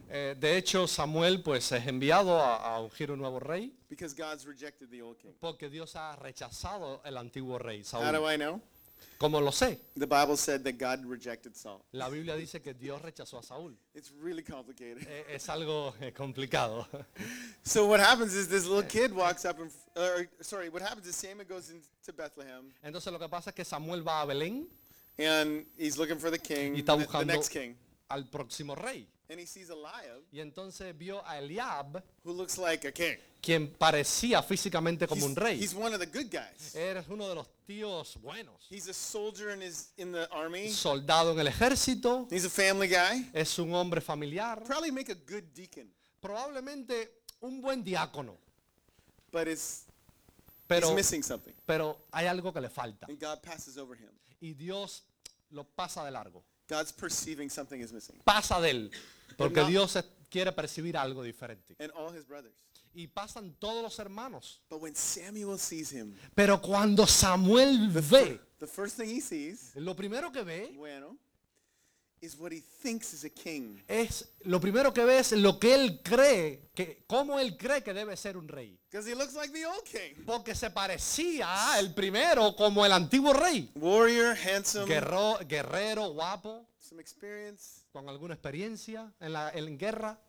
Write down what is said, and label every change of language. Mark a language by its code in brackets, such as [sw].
[es] De hecho, Samuel pues es enviado a ungir un nuevo rey. [en] Because God's rejected the old king. [es] Porque Dios ha rechazado el antiguo rey Saúl. [en] How do I know? [es] Como lo sé. [en] The Bible said that God rejected Saul. [es] La Biblia dice que Dios rechazó a Saúl. [en] It's really complicated. [es] Es algo complicado. [en] So what happens is this little kid walks up, what happens is Samuel goes into Bethlehem. [es] Entonces lo que pasa es que Samuel va a Belén. [en] And he's looking for the king, [es] y está buscando [en] the next king. [es] Al próximo rey. [en] And he sees Eliab. [es] Y entonces vio a Eliab, [en] who looks like a king. [es] Quien parecía físicamente como un rey. [en] He's one of the good guys. [es] Eres uno de los tíos buenos. [en] He's a soldier in the army. [es] Soldado en el ejército. [en] He's a family guy. [es] Es un hombre familiar. [en] Probably make a good deacon. [es] Probablemente un buen diácono. [en] But he's missing something. [es] Pero hay algo que le falta. [en] And God passes over him. [es] Y Dios lo pasa de largo. [en] God's perceiving something is missing. [es] Pasa de él, porque Dios quiere percibir algo diferente. [en] And all his brothers. [es] Y pasan todos los hermanos. [en] But when Samuel sees him, [es] pero cuando Samuel ve, [en] the first thing he sees, [es] lo primero que ve, [en] bueno, is what he thinks is a king. [es] Es lo primero que ve es lo que él cree que cómo él cree que debe ser un rey. [en] Because he looks like the old king. [es] Porque se parecía el primero como el antiguo rey. [en] Warrior, handsome. [es] Guerrero, guapo. [en] Some experience. [es] Con alguna experiencia en guerra.